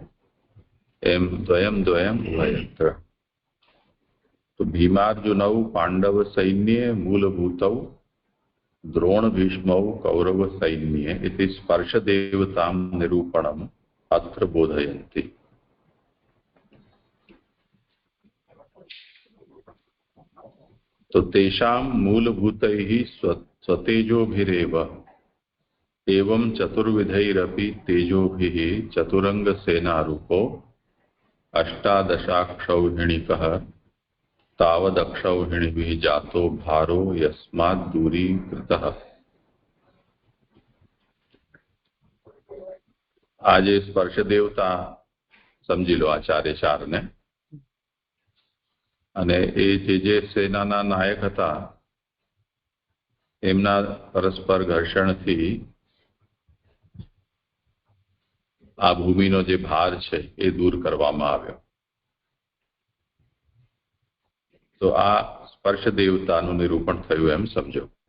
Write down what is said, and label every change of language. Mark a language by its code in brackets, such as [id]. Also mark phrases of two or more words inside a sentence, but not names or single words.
[gu] એમ [sa] દ્વયમ દ્વયમ ઉભયત્ર. તો ભીમાર્જુનૌ પાંડવ સૈન્યે મૂલભૂતૌ દ્રોણ ભીષ્મૌ કૌરવ સૈન્યે ઇતિ સ્પર્શ દેવતામ નિરૂપણમ અત્ર બોધયન્તિ. तो तेषां मूलभूतैः स्वतेजोभिरेव एवं चतुर्विधैरपि तेजोभिः चतुरंगसेनारूपो अष्टादशाक्षौहिणिकः तावदक्षौहिणिभिः जातो भारो यस्मात् दूरीकृतः. [hi] आज स्पर्श देवता समझी लो आचार्य चार ने. [gu] અને એ જે સેનાના નાયક હતા એમના પરસ્પર ઘર્ષણથી આ ભૂમિનો જે ભાર છે એ દૂર કરવામાં આવ્યો. તો આ સ્પર્શ દેવતાનું નિરૂપણ થયું એમ સમજો.